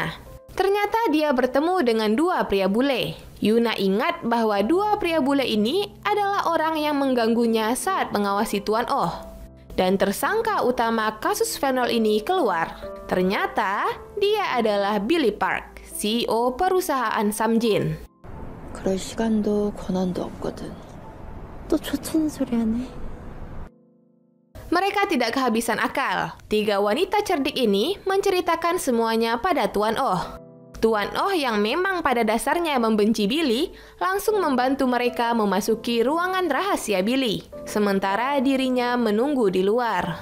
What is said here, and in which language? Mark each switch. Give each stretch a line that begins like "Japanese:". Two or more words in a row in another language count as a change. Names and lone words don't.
Indonesian: Ternyata dia bertemu dengan dua pria bule. Yuna ingat bahwa dua pria bule ini adalah orang yang mengganggunya saat mengawasi Tuan Oh. Dan tersangka utama kasus fenol ini keluar. Ternyata dia adalah Billy Park, CEO perusahaan Samjin.
Korean: 그럴 시간도 권한도 없거든. 또 좋다는 소리 하네.
Indonesian: Mereka tidak kehabisan akal. Tiga wanita cerdik ini menceritakan semuanya pada Tuan Oh. Tuan Oh yang memang pada dasarnya membenci Billy, langsung membantu mereka memasuki ruangan rahasia Billy, sementara dirinya menunggu di luar.